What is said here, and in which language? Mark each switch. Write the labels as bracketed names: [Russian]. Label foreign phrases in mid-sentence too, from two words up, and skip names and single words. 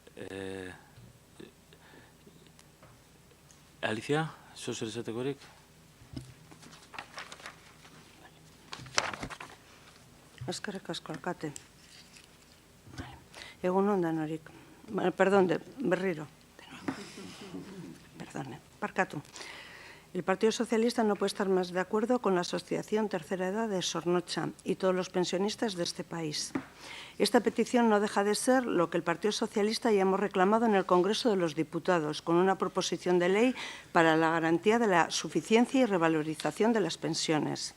[Basque] Alicia, zo zer esatekorik? Eskerrik asko, alkate. Egun ondan horik. Perdón, berriro. [Spanish] Perdone, parkatu. El Partido Socialista no puede estar más de acuerdo con la Asociación Tercera Edad de Zornotza y todos los pensionistas de este país. Esta petición no deja de ser lo que el Partido Socialista ya hemos reclamado en el Congreso de los Diputados, con una proposición de ley para la garantía de la suficiencia y revalorización de las pensiones.